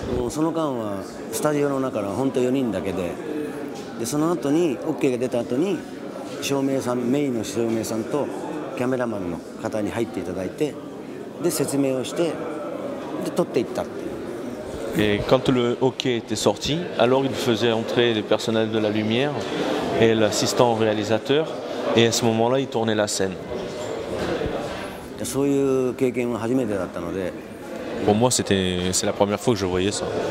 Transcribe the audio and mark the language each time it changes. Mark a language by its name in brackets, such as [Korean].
[Japanese] その間はスタジオの中の本当4人だけで、その後に OK が出た後に照明さん、メインの照明さんとキャメラマンの方に入っていただいて、で説明をしてで撮っていった。 [French] Et quand le hockey était sorti, alors il faisait entrer le personnel de la lumière et l'assistant réalisateur, et à ce moment-là, il tournait la scène. [Japanese] そういう経験は初めてだったので。 [French] Pour moi, c'est la première fois que je voyais ça.